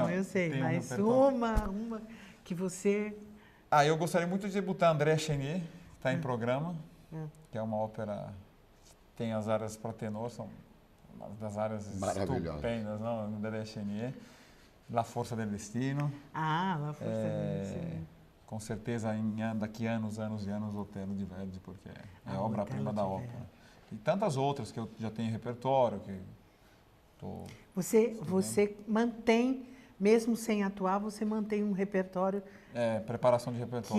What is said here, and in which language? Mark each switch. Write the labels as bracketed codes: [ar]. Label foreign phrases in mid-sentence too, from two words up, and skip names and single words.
[pt] Não, eu sei, tenha mas uma que você... eu gostaria muito de debutar André Chenier, que está em programa, que é uma ópera que tem as áreas para tenor, são uma das áreas estupendas, não? André Chenier, La Força del Destino. La Força del Destino. Com certeza, daqui anos e anos, Otello de Verdi, porque é a obra-prima da ópera. E tantas outras que eu já tenho em repertório, que estou... Você mantém, mesmo sem atuar, você mantém um repertório... preparação de repertório.